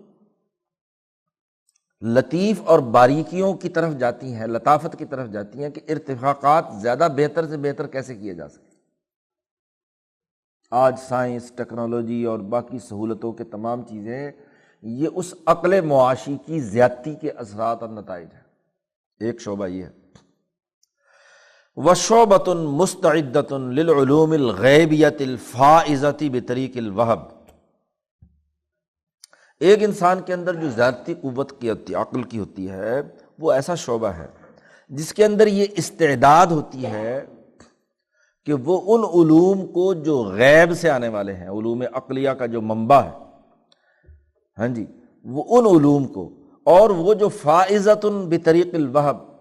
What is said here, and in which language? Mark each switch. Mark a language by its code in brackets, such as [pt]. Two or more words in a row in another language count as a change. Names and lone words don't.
[ur] لطیف اور باریکیوں کی طرف جاتی ہیں، لطافت کی طرف جاتی ہیں کہ ارتفاقات زیادہ بہتر سے بہتر کیسے کیے جا سکتے۔ آج سائنس، ٹیکنالوجی اور باقی سہولتوں کے تمام چیزیں یہ اس عقل معاشی کی زیادتی کے اثرات اور نتائج ہیں۔ ایک شعبہ یہ ہے۔ [ar] وشعبۃ مستعدۃ للعلوم الغیبیۃ الفائزۃ بطریق الوہب، [ur] ایک انسان کے اندر جو ذاتی قوت کی ہوتی، عقل کی ہوتی ہے، وہ ایسا شعبہ ہے جس کے اندر یہ استعداد ہوتی ہے کہ وہ ان علوم کو جو غیب سے آنے والے ہیں، علوم عقلیہ کا جو منبع ہے، ہاں جی، وہ ان علوم کو، اور وہ جو [ar] فائزۃ بطریق الوہب،